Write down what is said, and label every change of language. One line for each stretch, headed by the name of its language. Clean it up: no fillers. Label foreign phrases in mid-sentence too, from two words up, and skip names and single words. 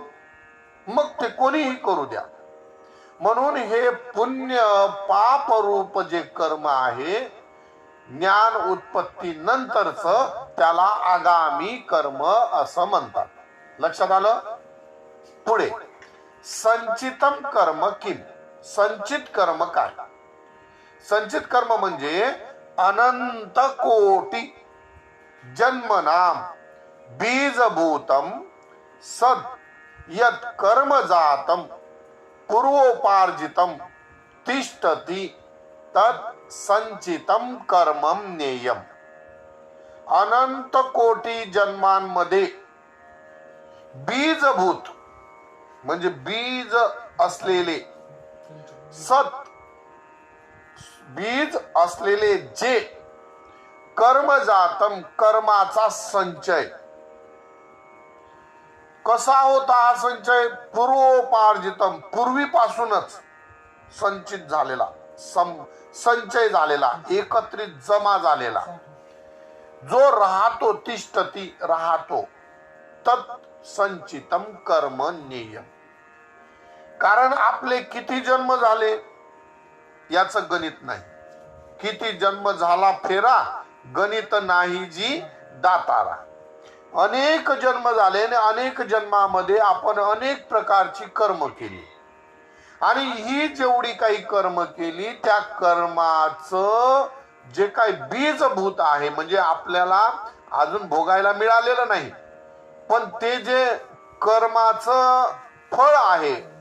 Marathi: मग ते कोणीही करू द्या. म्हणून हे पुण्य पाप रूप जे कर्म आहे ज्ञान उत्पत्ती नंतरच त्याला आगामी कर्म असं म्हणतात. लक्षात आलं? पुढे
Sanskrit: संचितम कर्म किम.
Marathi: संचित कर्म काय? संचित कर्म म्हणजे
Sanskrit: अनंत कोटी जन्मनाम बीजभूतम सद यत् कर्म जातम पूर्वोपार्जितम तिष्ठति तत् संचितम कर्मम नेयम.
Marathi: अनंत कोटी जन्मांमध्ये बीजभूत म्हणजे बीज असलेले, सत बीज असलेले जे कर्मजातम कर्माचा संचय. कसा होता हा संचय? पूर्वोपार्जितम पूर्वीपासूनच संचित झालेला, संचय झालेला, एकत्रित जमा झालेला, जो राहतो, तिष्ठती राहतो,
Sanskrit: तत् संचितम कर्म नेयम.
Marathi: कारण आपले किती जन्म झाले याचं गणित नाही. किती जन्म झाला फेरा, गणित नाही जी दातारा. अनेक जन्म झाले आणि अनेक जन्मामध्ये आपण अनेक प्रकारची कर्म केली, आणि ही जेवढी काही कर्म केली त्या कर्माचं जे काही बीजभूत आहे, म्हणजे आपल्याला अजून भोगायला मिळालेलं नाही, पण ते जे कर्माचं फळ आहे